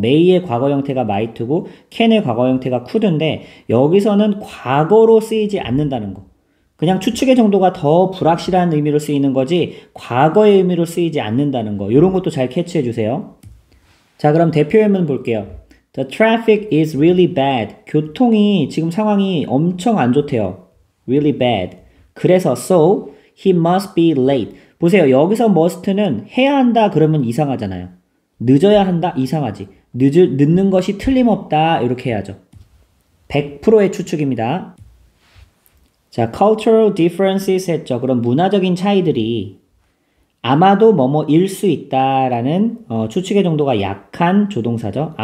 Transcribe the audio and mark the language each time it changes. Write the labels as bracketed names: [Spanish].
[Korean] may의 과거 형태가 might고 can의 과거 형태가 could인데 여기서는 과거로 쓰이지 않는다는 거. 그냥 추측의 정도가 더 불확실한 의미로 쓰이는 거지 과거의 의미로 쓰이지 않는다는 거. 이런 것도 잘 캐치해 주세요. 자, 그럼 대표예문 볼게요. [English] The traffic is really bad. [Korean] 교통이 지금 상황이 엄청 안 좋대요. [English] Really bad. [Korean] 그래서 [English] so he must be late. [Korean] 보세요. 여기서 must는 해야 한다 그러면 이상하잖아요. 늦어야 한다? 이상하지. 늦는 것이 틀림없다 이렇게 해야죠. 100%의 추측입니다. 자, [English] cultural differences [Korean] 했죠. 그럼 문화적인 차이들이 아마도 뭐뭐일 수 있다라는 추측의 정도가 약한 조동사죠.